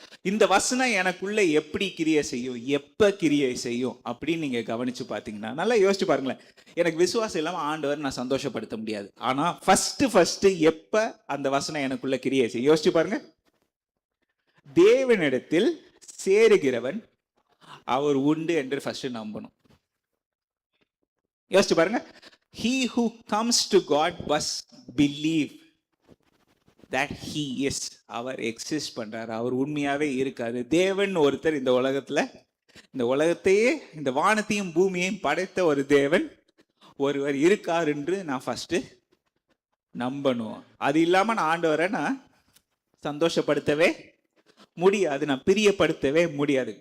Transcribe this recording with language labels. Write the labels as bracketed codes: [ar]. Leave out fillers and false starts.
[ta] இந்த வசனம் எனக்குள்ள எப்படி கிரியை செய்யும், எப்ப கிரியை செய்யும் அப்படின்னு நீங்க கவனிச்சு பாத்தீங்கன்னா, நல்லா யோசிச்சு பாருங்களேன். எனக்கு விசுவாசம் இல்லாம ஆண்டவர் நான் சந்தோஷப்படுத்த முடியாது. ஆனா ஃபர்ஸ்ட் எப்ப அந்த வசனம் எனக்குள்ள கிரியை செய்யும் யோசிச்சு பாருங்க. தேவனிடத்தில் சேருகிறவன் அவர் உண்டு என்று ஃபர்ஸ்ட் நம்பணும். யோசிச்சு பாருங்க. [en] He who comes to God must believe that he is. [ta] Our exist பண்றாரு, அவர் உண்மையாவே இருக்காரு. தேவன் ஒருத்தர் இந்த உலகத்தையே இந்த வானத்தையும் பூமியையும் படைத்த ஒரு தேவன் ஒருவர் இருக்கார் என்று நான் ஃபர்ஸ்ட் நம்பணும். அது இல்லாம நான் ஆண்டவரை நான் சந்தோஷப்படுத்தவே முடியாது, நான் பிரியப்படுத்தவே முடியாது.